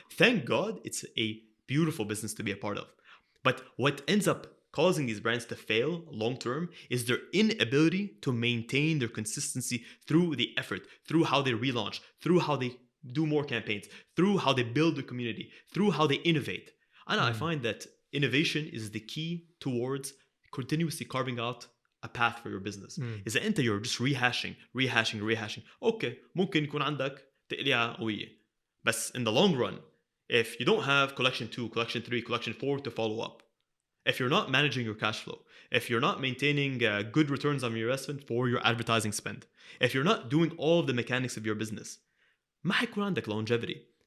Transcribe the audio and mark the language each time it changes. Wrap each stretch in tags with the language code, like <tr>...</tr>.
<en>Thank God it's a beautiful business to be a part of. But what ends up causing these brands to fail long term is their inability to maintain their consistency through the effort, through how they relaunch, through how they do more campaigns, through how they build the community, through how they innovate. And I find that innovation is the key towards continuously carving out a path for your business.</en> <ar>إذا أنت</ar> <en>you're just rehashing.</en> <ar>Okay, ممكن يكون عندك تقليعة قوية.</ar> <en>بس in the long run, if you don't have collection 2, collection 3, collection 4 to follow up, if you're not managing your cash flow, if you're not maintaining good returns on your investment for your advertising spend, if you're not doing all of the mechanics of your business,</en> <ar>ما حيكون عندك</ar> <en>longevity.</en>